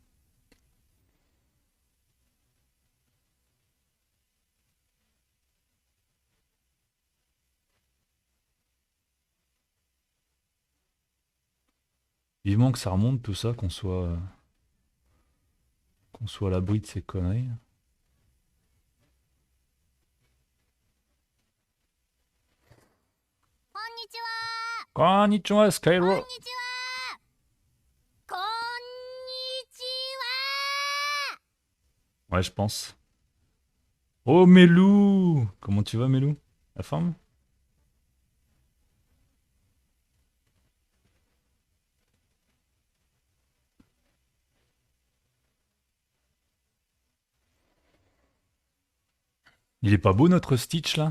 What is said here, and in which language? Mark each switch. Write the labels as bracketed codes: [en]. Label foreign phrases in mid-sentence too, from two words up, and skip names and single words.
[fr] Vivement que ça remonte tout ça, qu'on soit à l'abri de ces conneries. [ja] Konnichiwa, Skyro. こんにちは。 [fr] Ouais, je pense. Oh, Melou! Comment tu vas, Melou? La forme? Il est pas beau notre Stitch là?